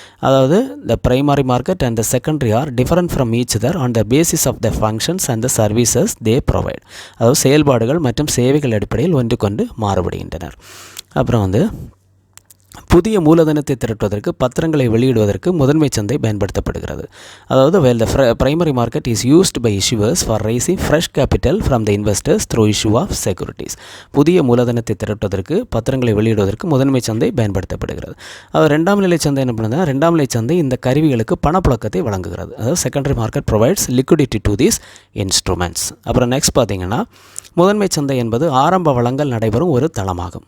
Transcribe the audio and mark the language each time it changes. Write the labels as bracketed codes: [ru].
[en] அதாவது the primary market and the secondary are different from each other on the basis of the functions and the services they provide. [ta] அதாவது செயல்பாடுகள் மற்றும் சேவைகள் அடிப்படையில் ஒன்றுக்கொன்று மாறுபடுகின்றனர். அப்புறம் வந்து புதிய மூலதனத்தை திரட்டுவதற்கு பத்திரங்களை வெளியிடுவதற்கு முதன்மை சந்தை பயன்படுத்தப்படுகிறது. [en] அதாவது while the primary market is used by issuers for raising fresh capital from the investors through issue of securities. [ta] புதிய மூலதனத்தை திரட்டுவதற்கு பத்திரங்களை வெளியிடுவதற்கு முதன்மை சந்தை பயன்படுத்தப்படுகிறது. அதாவது ரெண்டாம் நிலை சந்தை என்ன பண்ணுதுன்னா, ரெண்டாம் நிலை சந்தை இந்த கருவிகளுக்கு பணப்புழக்கத்தை வழங்குகிறது. [en] அதாவது secondary market provides liquidity to these instruments. [ta] அப்புறம் நெக்ஸ்ட் பார்த்தீங்கன்னா, முதன்மை சந்தை என்பது ஆரம்ப வழங்கல் நடைபெறும் ஒரு தளமாகும்.